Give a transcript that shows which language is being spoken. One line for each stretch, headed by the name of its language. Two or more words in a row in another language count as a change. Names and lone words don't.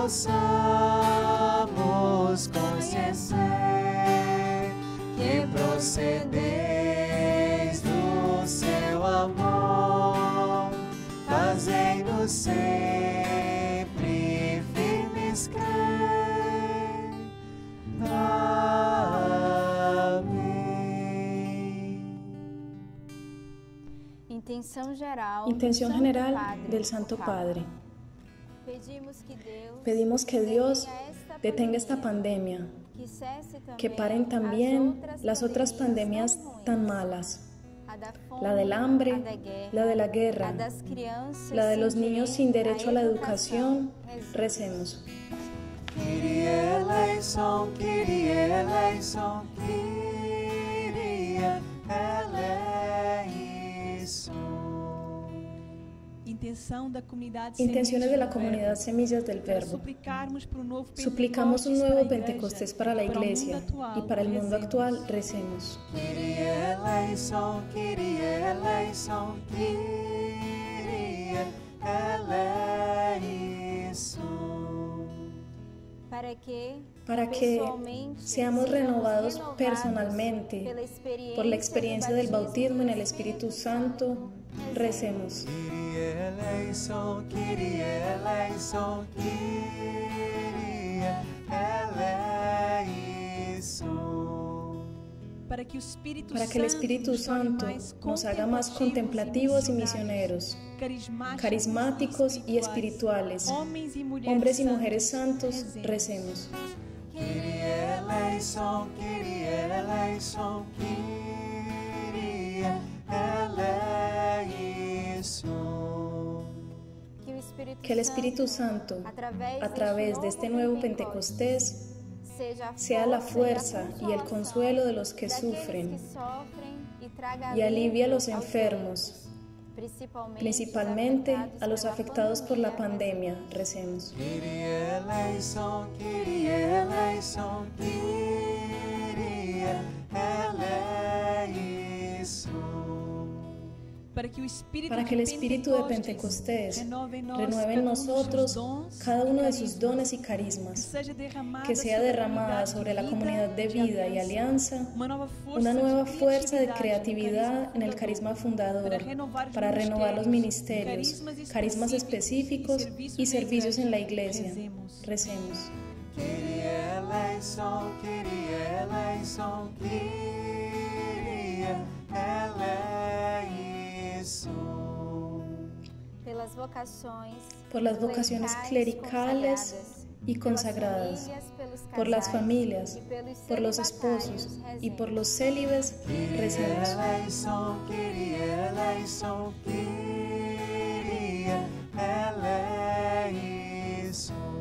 Portuguese: possamos conhecer que procedeis do seu amor, fazei-nos sempre firmes crer. Amém.
Spanish: Intención general del Santo Padre. Pedimos que Dios detenga esta pandemia, que paren también las otras pandemias tan malas, la del hambre, la de la guerra, la de los niños sin derecho a la educación. Recemos.
Greek: Κύριε ἐλέησον, Κύριε ἐλέησον, Κύριε ἐλέησον.
Spanish: Intenciones de la comunidad Semillas del Verbo. Suplicamos un nuevo Pentecostés para la Iglesia y para el mundo actual. Recemos.
Greek: Κύριε ἐλέησον, Κύριε ἐλέησον, Κύριε ἐλέησον.
Spanish: Para que seamos renovados personalmente por la experiencia del bautismo en el Espíritu Santo. Recemos.
Greek: Κύριε ἐλέησον, Κύριε ἐλέησον, Κύριε ἐλέησον.
Spanish: Para que el Espíritu Santo nos haga más contemplativos y misioneros, carismáticos y espirituales, hombres y mujeres santos. Recemos.
Greek: Κύριε ἐλέησον, Κύριε ἐλέησον, Κύριε ἐλέησον.
Spanish: Que el Espíritu Santo, a través de este nuevo Pentecostés, sea la fuerza y el consuelo de los que sufren y alivie a los enfermos, principalmente a los afectados por la pandemia. Recemos.
Greek: Κύριε ἐλέησον, Κύριε ἐλέησον, Κύριε ἐλέησον.
Spanish: Para que el Espíritu de Pentecostés renueve en nosotros cada uno de sus dones y carismas, que sea derramada sobre la comunidad de vida y alianza una nueva fuerza de creatividad en el carisma fundador para renovar los ministerios, carismas específicos y servicios en la Iglesia. Recemos.
Greek: Κύριε ἐλέησον, Κύριε ἐλέησον, Κύριε ἐλέησον.
Spanish: Por las vocaciones clericales y consagradas, por las familias, por los esposos y por los célibes. Recemos.
Greek: Κύριε ἐλέησον, Κύριε ἐλέησον.